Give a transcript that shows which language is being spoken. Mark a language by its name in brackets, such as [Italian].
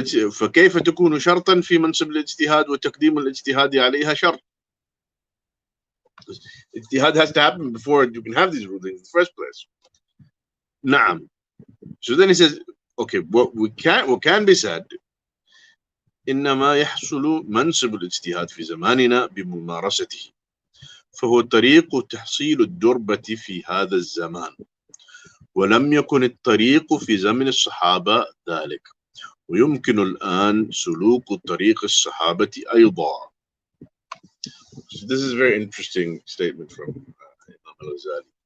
[Arabic] فكيف تكون شرطا في منصب الاجتهاد وتقديم الاجتهاد عليها شرط. [English] Ijtihad has to happen before you can have these rulings in the first place. [Arabic] نعم. [English] So then he says, okay, what can be said, [Arabic] إنما يحصل منصب الاجتهاد في زماننا بممارسته، فهو طريق تحصيل الدربة في هذا الزمان، ولم يكن الطريق في زمن الصحابة ذلك، ويمكن الآن سلوك طريق الصحابة أيضا. [English] So this is a very interesting statement from Imam al-Ghazali.